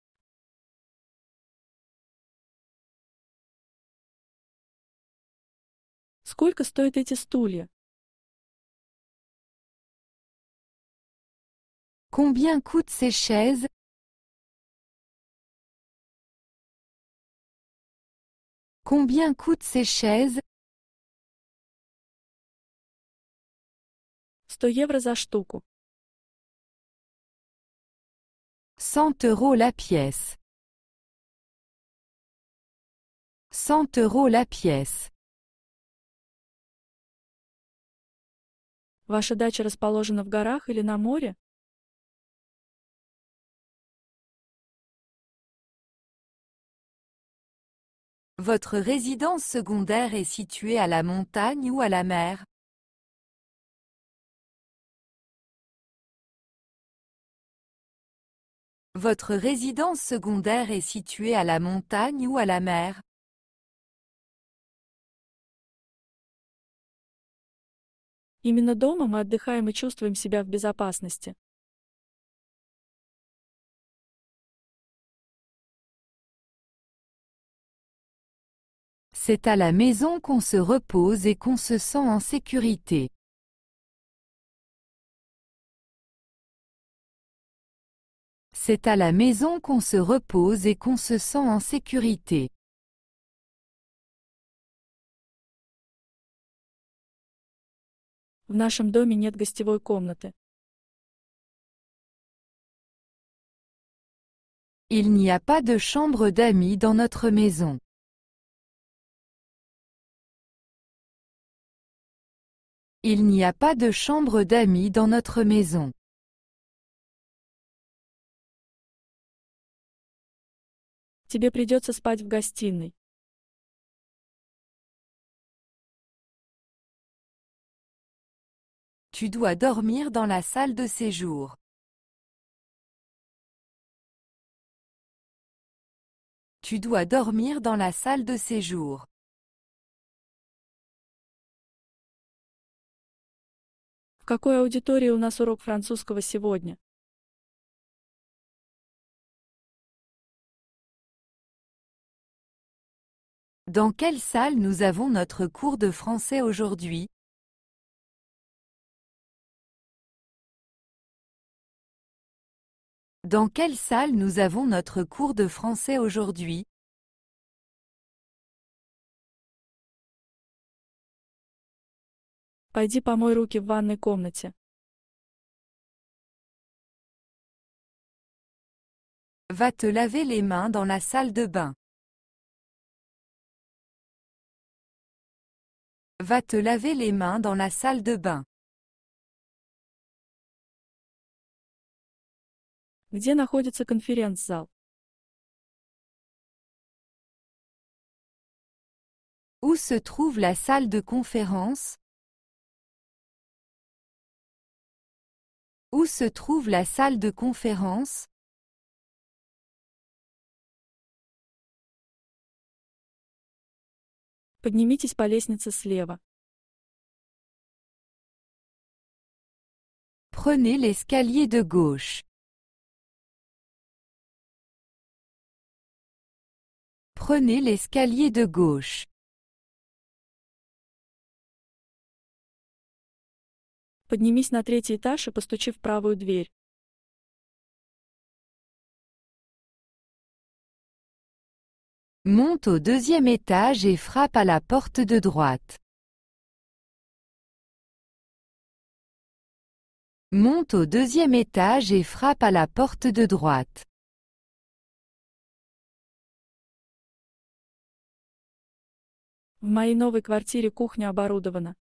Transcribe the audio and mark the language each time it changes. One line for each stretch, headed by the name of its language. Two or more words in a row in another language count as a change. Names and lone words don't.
Russian: Сколько стоят эти стулья?
French: Combien coûtent ces chaises? Combien coûtent ces chaises?
Russian: 100 евро за штуку.
French: 100 € la pièce. 100 € la pièce.
Russian: Ваша дача расположена в горах или на море?
French: Votre résidence secondaire est située à la montagne ou à la mer? Votre résidence secondaire est située à la montagne ou à la mer?
Russian: Именно дома мы отдыхаем и чувствуем себя в безопасности.
French: C'est à la maison qu'on se repose et qu'on se sent en sécurité. C'est à la maison qu'on se repose et qu'on se sent en sécurité.
Russian: В нашем доме нет гостевой комнаты.
French: Il n'y a pas de chambre d'amis dans notre maison. Il n'y a pas de chambre d'amis dans notre maison.
Russian: Тебе придется спать в гостиной.
French: Tu dois dormir dans la salle de séjour. Tu dois dormir dans la salle de séjour.
Russian: В какой аудитории у нас урок французского сегодня?
French: Dans quelle salle nous avons notre cours de français aujourd'hui? Dans quelle salle nous avons notre cours de français aujourd'hui?
Russian: Пойди помой руки в ванной комнате.
French: Va te laver les mains dans la salle de bain. Va te laver les mains dans la salle de bain.
Russian: Где находится конференц-зал?
French: Où se trouve la salle de conférence? Où se trouve la salle de conférence?
Russian: Поднимитесь по лестнице слева.
French: Prenez l'escalier de gauche. Prenez l'escalier de gauche.
Russian: Поднимись на 3-й этаж и постучи в правую дверь.
French: Monte au 2e étage et frappe à la porte de droite. Monte au 2e étage et frappe à la porte de droite.
Russian: В моей новой квартире кухня оборудована.